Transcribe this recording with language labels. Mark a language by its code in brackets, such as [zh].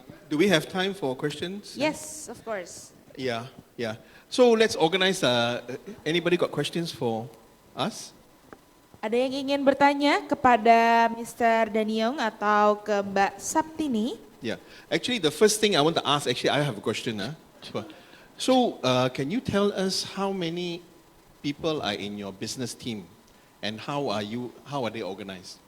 [en] Do we have time for questions? Yes, of course. Yeah. So let's organize. Anybody got questions for us? [id] Ada yang ingin bertanya kepada Mr. Daniong atau ke Mbak Saptini? [en] Yeah. Actually, the first thing I want to ask, I have a question. So, can you tell us how many people are in your business team and how are they organized?